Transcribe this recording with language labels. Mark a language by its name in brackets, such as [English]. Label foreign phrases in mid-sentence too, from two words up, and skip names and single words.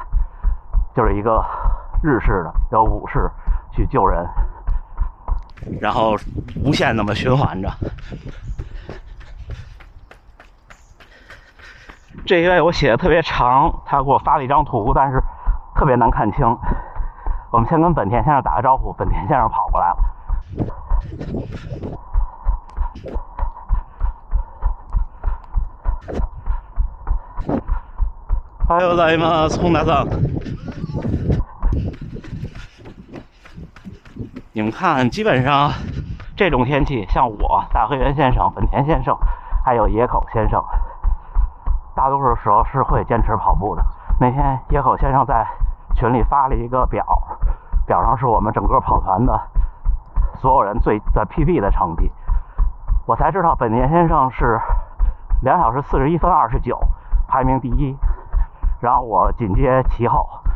[Chinese] 就是一个日式的有武士去救人，然后无限那么循环着。这一位我写的特别长，他给我发了一张图，但是特别难看清。我们先跟本田先生打个招呼，本田先生跑过来了。 [Japanese] おはようございます，本田さん。 [Chinese] 你们看，基本上这种天气，像我、大河原先生、本田先生，还有野口先生，大多数时候是会坚持跑步的。那天野口先生在群里发了一个表，表上是我们整个跑团的所有人最的 PB 的成绩，我才知道本田先生是2小时41分29，排名第1，然后我紧接其后。